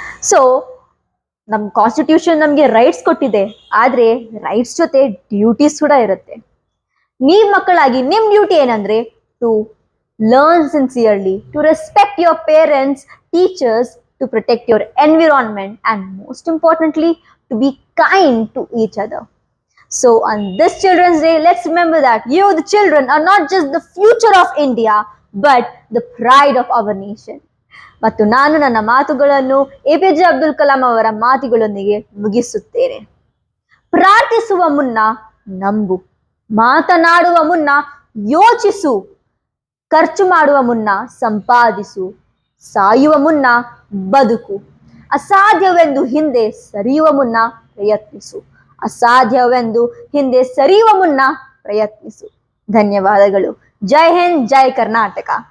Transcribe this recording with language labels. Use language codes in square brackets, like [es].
[kn] So ನಮ್ಮ constitution ನಮಗೆ rights ಕೊಟ್ಟಿದೆ, ಆದ್ರೆ ರೈಟ್ಸ್ ಜೊತೆ ಡ್ಯೂಟೀಸ್ ಕೂಡ ಇರುತ್ತೆ. ನೀವ್ ಮಕ್ಕಳಾಗಿ ನಿಮ್ ಡ್ಯೂಟಿ ಏನಂದ್ರೆ [en] To learn sincerely, to respect your parents, teachers, to protect your environment and most importantly to be kind to each other. So on this Children's Day, let's remember that you, the children, are not just the future of India, but the pride of our nation. [kn] ಮತ್ತು ನಾನು ನನ್ನ ಮಾತುಗಳನ್ನು APJ Abdul Kalam ಅವರ ಮಾತುಗಳೊಂದಿಗೆ ಮುಗಿಸುತ್ತೇನೆ. ಪ್ರಾರ್ಥಿಸುವ ಮುನ್ನ ನಂಬು, ಮಾತನಾಡುವ ಮುನ್ನ ಯೋಚಿಸು, ಖರ್ಚು ಮಾಡುವ ಮುನ್ನ ಸಂಪಾದಿಸು, ಸಾಯುವ ಮುನ್ನ ಬದುಕು, ಅಸಾಧ್ಯವೆಂದು ಹಿಂದೆ ಸರಿಯುವ ಮುನ್ನ ಪ್ರಯತ್ನಿಸು, ಅಸಾಧ್ಯವೆಂದು ಹಿಂದೆ ಸರಿಯುವ ಮುನ್ನ ಪ್ರಯತ್ನಿಸು. ಧನ್ಯವಾದಗಳು. ಜೈ ಹಿಂದ್, ಜೈ ಕರ್ನಾಟಕ.